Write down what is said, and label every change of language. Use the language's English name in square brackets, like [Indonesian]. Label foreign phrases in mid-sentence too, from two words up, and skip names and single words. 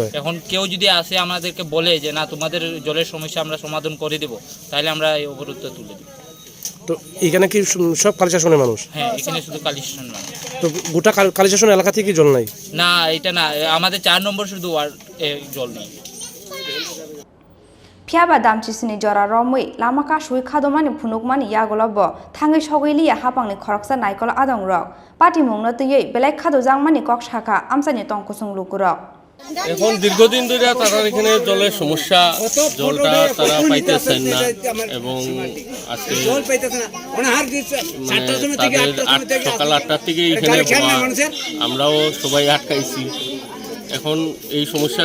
[Bangla] এখন কেউ যদি আসে আমাদেরকে বলে যে না তোমাদের জলের সমস্যা আমরা সমাধান করে দেব তাহলে আমরা এই অবরোধটা তুলে দেব তো এখানে কি সব কালিশাসনের মানুষ হ্যাঁ এখানে শুধু কালিশাসন মানুষ তো গোটা কালিশাসন এলাকা থেকে কি জল নাই না এটা না আমাদের 4 নম্বর শুধু ওয়ার্ড জল নেই [Kok Borok] Phiaba damchi sini jora romoi lama kasui khadomani phunukmani yagolobo thangai sogili hapangni khoraksa naikol adongrok pati mungno tuyei belai khado jangmani kok shaka amsani tongkusung lukurok [Bangla] এখন দীর্ঘদিন ধরে তারা এখানে জলের সমস্যা জলটা তারা পাইতেছেন না এবং আজকে সকাল 8টার থেকে এখানে আমরাও সবাই আটকাইছি এখন এই সমস্যার